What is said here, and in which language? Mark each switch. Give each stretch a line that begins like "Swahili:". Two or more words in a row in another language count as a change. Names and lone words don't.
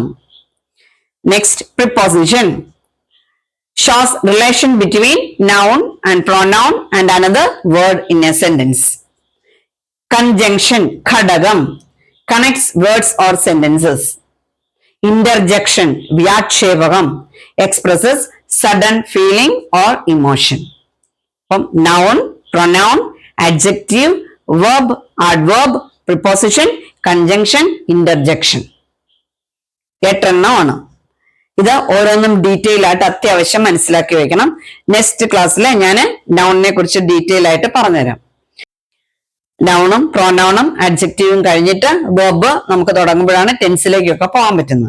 English: Next, preposition, shows relation between noun and pronoun and another word in a sentence. Conjunction, ഘടകം, connects words or sentences. Interjection, വ്യാക്ഷേപകം, expresses sudden feeling or emotion. Noun, pronoun, adjective, verb, adverb, preposition, conjunction, interjection.
Malayalam: 8 എണ്ണമാണ്. ഇത് ഓരോന്നും ഡീറ്റെയിൽ ആയിട്ട് അത്യാവശ്യം മനസ്സിലാക്കി വെക്കണം.
English: next class
Malayalam: ഞാൻ നൗണിനെ കുറിച്ച് ഡീറ്റെയിൽ ആയിട്ട് പറഞ്ഞുതരാം.
English: nounum pronounum adjectivum
Malayalam: കഴിഞ്ഞിട്ട് വെർബ് നമുക്ക് തുടങ്ങുമ്പോഴാണ് ടെൻസിലേക്കൊക്കെ പോകാൻ പറ്റുന്നത്.